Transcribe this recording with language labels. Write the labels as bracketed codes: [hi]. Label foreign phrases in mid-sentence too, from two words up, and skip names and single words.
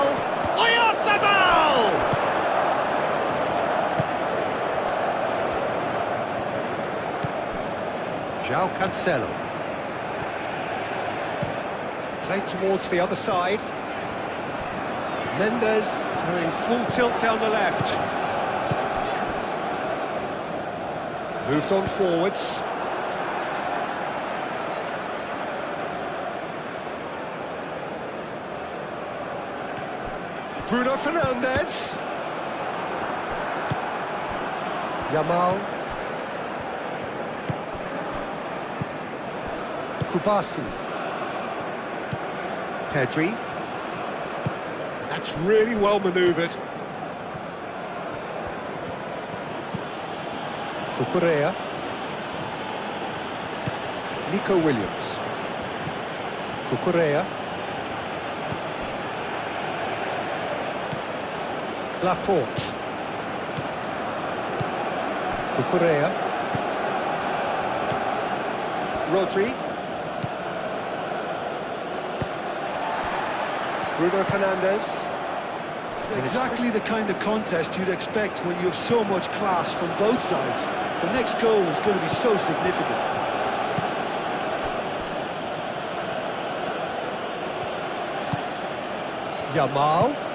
[en] Oyarzabal! João Cancelo. Played towards the other side. Mendes going full tilt down the left. Moved on forwards. Bruno Fernandes. Yamal. Kubasi. Pedri. That's really well manoeuvred. Cucurella. Nico Williams. Cucurella. Laporte. Cucurella. Rodri. Bruno Fernandes. It's exactly the kind of contest you'd expect when you have so much class from both sides. The next goal is going to be so significant. Yamal.